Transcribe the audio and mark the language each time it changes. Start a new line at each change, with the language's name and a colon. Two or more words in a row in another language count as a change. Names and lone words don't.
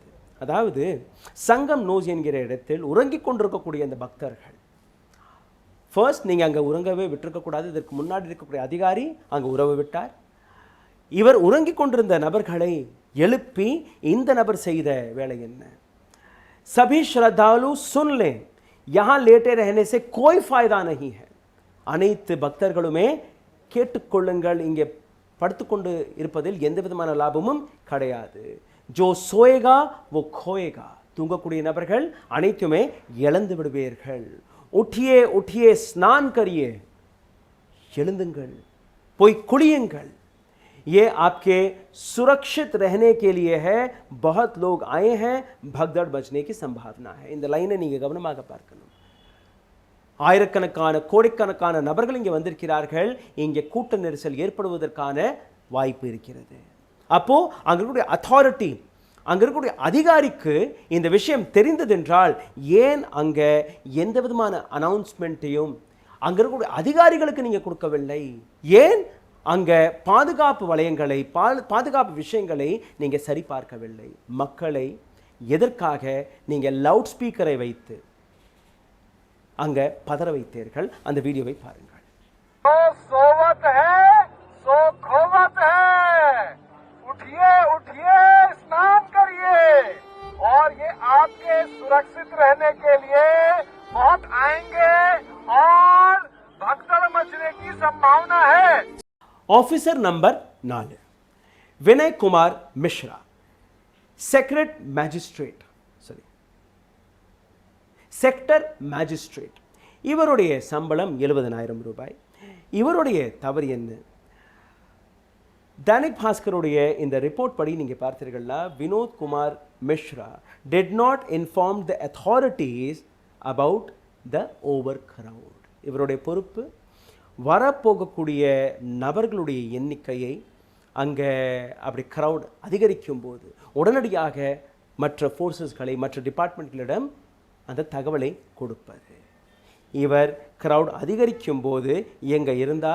Tamil: அதாவது சங்கம் நோஸ் என்கிற இடத்தில் உறங்கிக் கொண்டிருக்கக்கூடிய அந்த பக்தர்கள், ஃபர்ஸ்ட் நீங்கள் அங்கே உறங்கவே விட்டிருக்கக்கூடாது, இதற்கு முன்னாடி இருக்கக்கூடிய அதிகாரி அங்கே உறவு விட்டார். இவர் உறங்கிக் கொண்டிருந்த நபர்களை எழுப்பி இந்த நபர் செய்த வேலை என்ன?
Hindi: सभी श्रद्धालु सुन लें, यहाँ लेटे रहने से कोई फायदा नहीं है.
Tamil: அனைத்து பக்தர்களுமே கேட்டுக்கொள்ளுங்கள், இங்கே படுத்துக்கொண்டு இருப்பதில் எந்த விதமான லாபமும் கிடையாது.
Hindi: जो सोएगा वो खोएगा.
Tamil: தூங்கக்கூடிய நபர்கள் அனைத்துமே இழந்து விடுவீர்கள்.
Hindi: उठिए उठिए स्नान करिए,
Tamil: எழுந்துங்கள், போய் குளியுங்கள்.
Hindi: ये आपके सुरक्षित रहने के लिए है. बहुत लोग आए हैं, भगदड़ बचने की संभावना है.
Tamil: இந்த லைனை நீங்க கவனமாக பார்க்கணும். ஆயிரக்கணக்கான கோடிக்கணக்கான நபர்கள் இங்கே வந்திருக்கிறார்கள். இங்கே கூட்ட நெரிசல் ஏற்படுவதற்கான வாய்ப்பு இருக்கிறது. அப்போ அங்க இருக்கக்கூடிய அத்தாரிட்டி, அங்க இருக்கக்கூடிய அதிகாரிக்கு இந்த விஷயம் தெரிந்ததென்றால் ஏன் அங்க எந்த விதமான அனௌன்ஸ்மெண்ட்டையும் அங்க இருக்கக்கூடிய அதிகாரிகளுக்கு நீங்க கொடுக்கவில்லை? ஏன் அங்க பாதுகாப்பு வளையங்களை, பாதுகாப்பு விஷயங்களை நீங்க சரி பார்க்கவில்லை? மக்களை எதற்காக நீங்க லவுட் ஸ்பீக்கரை வைத்து அங்க பதற வைத்தீர்கள்? அந்த வீடியோவை பாருங்கள்.
Hindi: सोवत है सो खोवत है, उठिए उठिए स्नान करिए, और ये आपके सुरक्षित रहने के लिए बहुत आएंगे और भगदड़ मचने की संभावना है.
English: officer number 4 विनय कुमार मिश्रा, sector magistrate, sector magistrate.
Tamil: இவருடைய சம்பளம் 70,000 ரூபாய். இவருடைய தவறு என்ன? दैनिक பாஸ்கருடைய இந்த ரிப்போர்ட் படி நீங்க பார்த்தீர்கள்னா, வினோத் குமார் மிஸ்ரா
English: did not inform the authorities about the overcrowd.
Tamil: இவருடைய பொறுப்பு வரப்போகக்கூடிய நபர்களுடைய எண்ணிக்கையை அங்கே அப்படி க்ரௌட் அதிகரிக்கும் போது உடனடியாக மற்ற ஃபோர்ஸஸ்களை, மற்ற டிபார்ட்மெண்ட்களிடம் அந்த தகவலை கொடுப்பது. இவர் க்ரௌட் அதிகரிக்கும் போது எங்கே இருந்தார்?